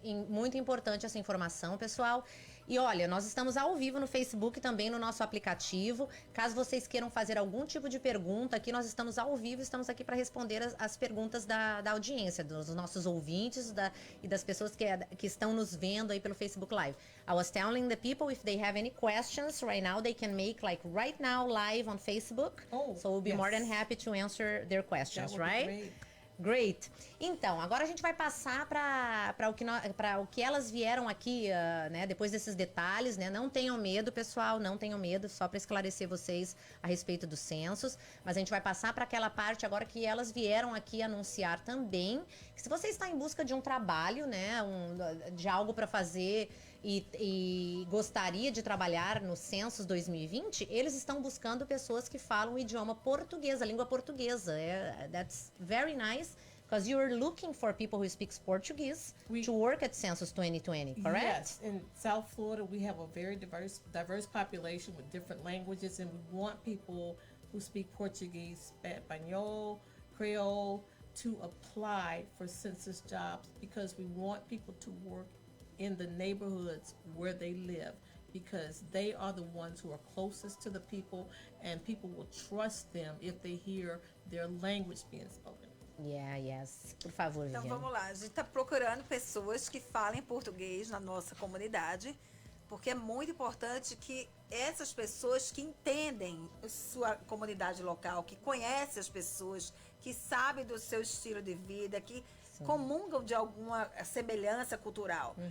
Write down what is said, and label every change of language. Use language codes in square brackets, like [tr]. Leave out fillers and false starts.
[pt] Muito importante essa informação, pessoal. E olha, nós estamos ao vivo no Facebook, também no nosso aplicativo. Caso vocês queiram fazer algum tipo de pergunta aqui, nós estamos ao vivo, estamos aqui para responder as perguntas da audiência, dos nossos ouvintes e das pessoas que estão nos vendo aí pelo Facebook Live. [en] I was telling the people if they have any questions right now, they can make like right now live on Facebook. So we'll be more than happy to answer their questions, right? Great. [pt] Então, agora a gente vai passar para o que elas vieram aqui, né? Depois desses detalhes, né? Não tenham medo, pessoal, não tenham medo, só para esclarecer vocês a respeito dos censos. Mas a gente vai passar para aquela parte agora que elas vieram aqui anunciar também. Que se você está em busca de um trabalho, né? De algo para fazer e gostaria de trabalhar no Census 2020, eles estão buscando pessoas que falam o idioma português, a língua portuguesa. [en] That's very nice. Because you're looking for people who speak Portuguese to work at Census 2020, correct? Yes. In South Florida, we have a very diverse population with different languages, and we want people who speak Portuguese, Espanol, Creole, to apply for census jobs because we want people to work in the neighborhoods where they live because they are the ones who are closest to the people, and people will trust them if they hear their language being spoken. Yes. [pt] Por favor, Então, Viviane. vamos lá. A gente está procurando pessoas que falem português na nossa comunidade, porque é muito importante que essas pessoas que entendem sua comunidade local, que conhecem as pessoas, que sabem do seu estilo de vida, que comungam de alguma semelhança cultural.